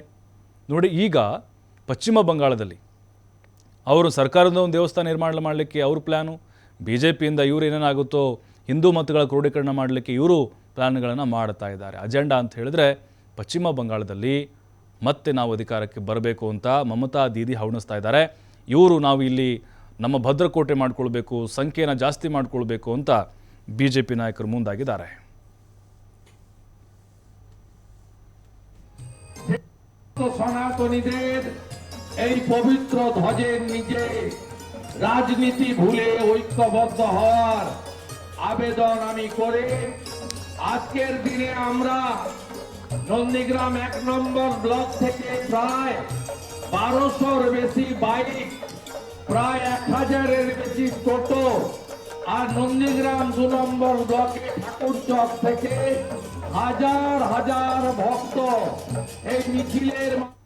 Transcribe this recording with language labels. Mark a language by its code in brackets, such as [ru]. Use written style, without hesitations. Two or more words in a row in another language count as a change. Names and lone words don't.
[kn] ನೋಡಿ, ಈಗ ಪಶ್ಚಿಮ ಬಂಗಾಳದಲ್ಲಿ ಅವರು ಸರ್ಕಾರದ ಒಂದು ದೇವಸ್ಥಾನ ನಿರ್ಮಾಣ ಮಾಡಲಿಕ್ಕೆ ಅವ್ರ ಪ್ಲ್ಯಾನು, ಬಿಜೆಪಿಯಿಂದ ಇವರು ಏನೇನಾಗುತ್ತೋ ಹಿಂದೂ ಮತಗಳ ಕ್ರೋಢೀಕರಣ ಮಾಡಲಿಕ್ಕೆ ಇವರು ಪ್ಲ್ಯಾನ್ಗಳನ್ನು ಮಾಡ್ತಾ ಇದ್ದಾರೆ. ಅಜೆಂಡಾ ಅಂತ ಹೇಳಿದ್ರೆ ಪಶ್ಚಿಮ ಬಂಗಾಳದಲ್ಲಿ ಮತ್ತೆ ನಾವು ಅಧಿಕಾರಕ್ಕೆ ಬರಬೇಕು ಅಂತ ಮಮತಾ ದೀದಿ ಹವಣಿಸ್ತಾ ಇದ್ದಾರೆ. ಇವರು ನಾವು ಇಲ್ಲಿ ನಮ್ಮ ಭದ್ರಕೋಟೆ ಮಾಡಿಕೊಳ್ಬೇಕು, ಸಂಖ್ಯೆಯನ್ನು ಜಾಸ್ತಿ ಮಾಡಿಕೊಳ್ಬೇಕು ಅಂತ ಬಿಜೆಪಿ ನಾಯಕರು ಮುಂದಾಗಿದ್ದಾರೆ. [bn] সনাতনীদের এই পবিত্র ধ্বজের নিচে রাজনীতি ভুলে ঐক্যবদ্ধ হওয়ার আবেদন আমি করে আজকের দিনে আমরা নন্দীগ্রাম 1 নম্বর ব্লক থেকে প্রায় 1200-র বেশি বাইক, প্রায় 1000-এর বেশি টোটো আর নন্দীগ্রাম 2 নম্বর ব্লকে ঠাকুরচক থেকে হাজার হাজার ভক্ত এই মিছিলের